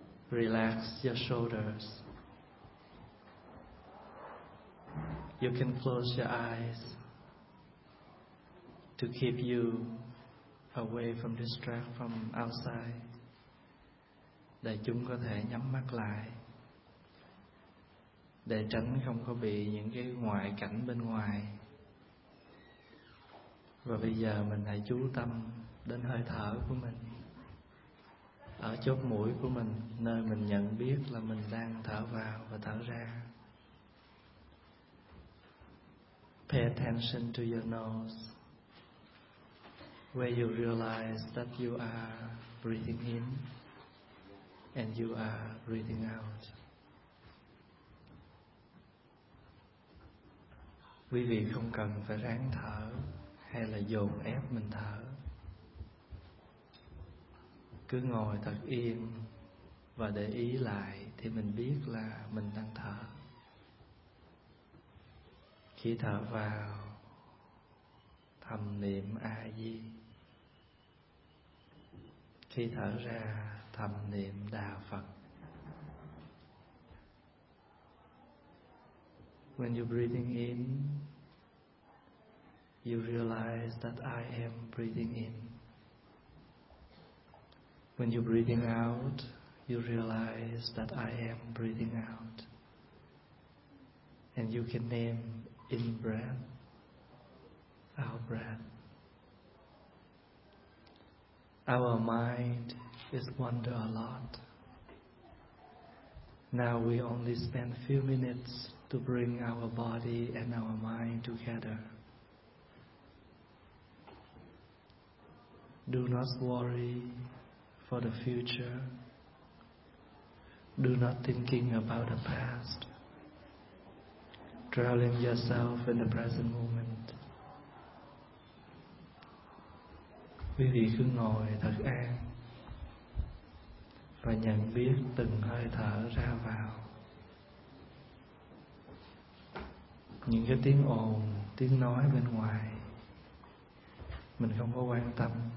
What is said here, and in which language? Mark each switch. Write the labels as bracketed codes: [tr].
[en] Relax your shoulders. You can close your eyes to keep you away from distract from outside. [vi] Để chúng có thể nhắm mắt lại. Để tránh không có bị những cái ngoại cảnh bên ngoài. Và bây giờ mình hãy chú tâm đến hơi thở của mình ở chốt mũi của mình, nơi mình nhận biết là mình đang thở vào và thở ra. [en] Pay attention to your nose, where you realize that you are breathing in and you are breathing out. [vi] Quý vị không cần phải ráng thở hay là dồn ép mình thở. Cứ ngồi thật yên và để ý lại thì mình biết là mình đang thở. Khi thở vào, thầm niệm A-di. Khi thở ra, thầm niệm Đà Phật. [en] When you're breathing in, you realize that I am breathing in. When you're breathing out, you realize that I am breathing out. And you can name in-breath, out-breath. Our mind is wander a lot. Now we only spend few minutes to bring our body and our mind together. Do not worry for the future. Do not thinking about the past. Drowning yourself in the present moment. [vi] Quý vị cứ ngồi thật an và nhận biết từng hơi thở ra vào. Những cái tiếng ồn, tiếng nói bên ngoài mình không có quan tâm.